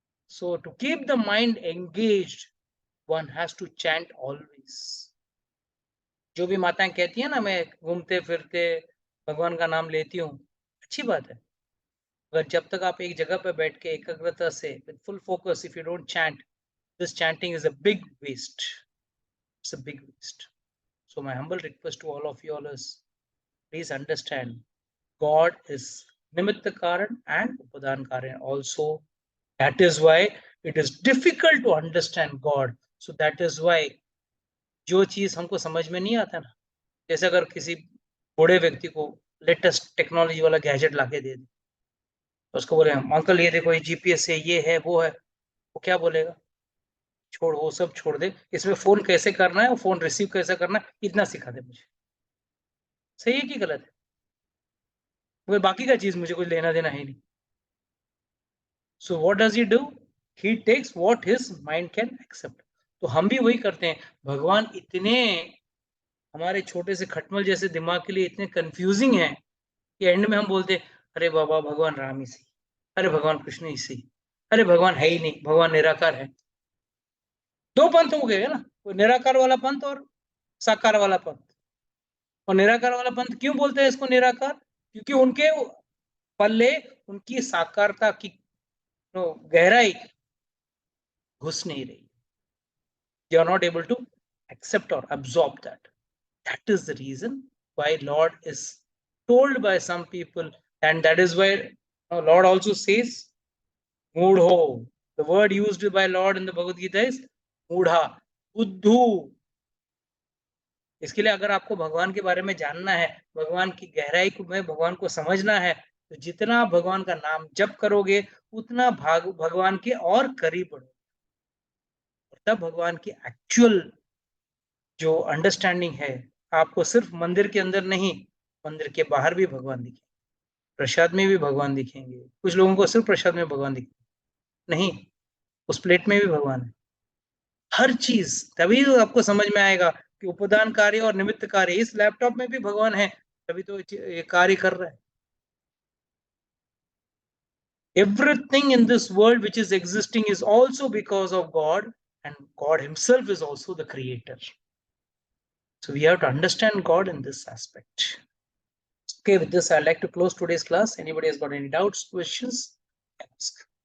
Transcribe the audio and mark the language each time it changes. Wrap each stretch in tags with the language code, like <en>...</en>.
<en>So to keep the mind engaged one has to chant always.</en> <hi>जो भी माताएं कहती है ना, मैं घूमते फिरते भगवान का नाम लेती हूँ, अच्छी बात है, अगर जब तक आप एक जगह पर बैठ के एकाग्रता से</hi> <en>With full focus, if you don't chant, this chanting is a big waste. It's a big waste. So my humble request to all of you all is, please understand, God is Nimitta Karan and Upadan Karan also. That is why it is difficult to understand God. So that is why</en> <hi>जो चीज हमको समझ में नहीं आता ना, जैसे अगर किसी बूढ़े व्यक्ति को लेटेस्ट टेक्नोलॉजी वाला गैजेट लाके दे दे, उसको बोले अंकल ये देखो ये जीपीएस है, ये है वो है, वो क्या बोलेगा? छोड़, वो सब छोड़ दे, इसमें फोन कैसे करना है, फोन रिसीव कैसे करना है, इतना सिखा दे मुझे। सही है कि गलत है? वो बाकी का चीज मुझे कुछ लेना देना है नहीं।</hi> <en>So what does he do? He takes what his mind can accept.</en> <hi>तो हम भी वही करते हैं। भगवान इतने हमारे छोटे से खटमल जैसे दिमाग के लिए इतने कंफ्यूजिंग है कि एंड में हम बोलते अरे बाबा भगवान राम ही सही, अरे भगवान कृष्ण ही सही, अरे भगवान है ही नहीं, भगवान निराकार है। दो पंथ हो गए ना, वो निराकार वाला पंथ और साकार वाला पंथ। और निराकार वाला पंथ क्यों बोलते हैं इसको निराकार? क्योंकि उनके पल्ले उनकी साकारता की गहराई घुस नहीं रही।</hi> <en>They are not able to accept or absorb that. That is the reason why Lord is told by some people, and that is why Lord also says Moodho. The word used by Lord in the Bhagavad Gita is Moodha, बुद्धू।</en> <hi>इसके लिए अगर आपको भगवान के बारे में जानना है, भगवान की गहराई को में भगवान को समझना है, तो जितना भगवान का नाम जप करोगे उतना भगवान के और करीब बढ़ोगे। तब भगवान की एक्चुअल जो अंडरस्टैंडिंग है, आपको सिर्फ मंदिर के अंदर नहीं, मंदिर के बाहर भी भगवान दिखेंगे, प्रसाद में भी भगवान दिखेंगे। कुछ लोगों को सिर्फ प्रसाद में भगवान दिखेंगे, नहीं, उस प्लेट में भी भगवान है। हर चीज तभी तो आपको समझ में आएगा कि उपदान कार्य और निमित्त कार्य, इस लैपटॉप में भी भगवान है, तभी तो ये कार्य कर रहा है।</hi> <en>Everything in this world which is existing is also because of God, and God himself is also the creator. So we have to understand God in this aspect. Okay, with this I'd like to close today's class. Anybody has got any doubts, questions? Ask.</en>